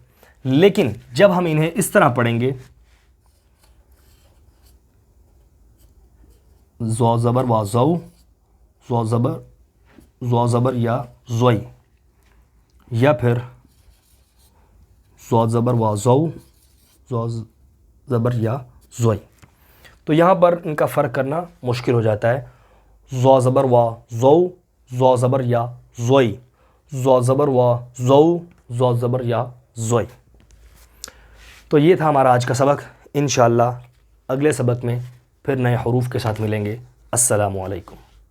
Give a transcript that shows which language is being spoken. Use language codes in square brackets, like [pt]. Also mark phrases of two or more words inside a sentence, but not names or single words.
[ur] لیکن جب ہم انہیں اس طرح پڑھیں گے، زو زبر وا زو، زو زبر یا زوئی، یا پھر زو زبر وا زو، زو زبر یا زوئی، تو یہاں پر ان کا فرق کرنا مشکل ہو جاتا ہے. زو زبر وا زو، زو زبر یا زوئی، زو زبر وا زو، زو زبر یا زوئی. تو یہ تھا ہمارا آج کا سبق. انشاءاللہ اگلے سبق میں پھر نئے حروف کے ساتھ ملیں گے. السلام علیکم.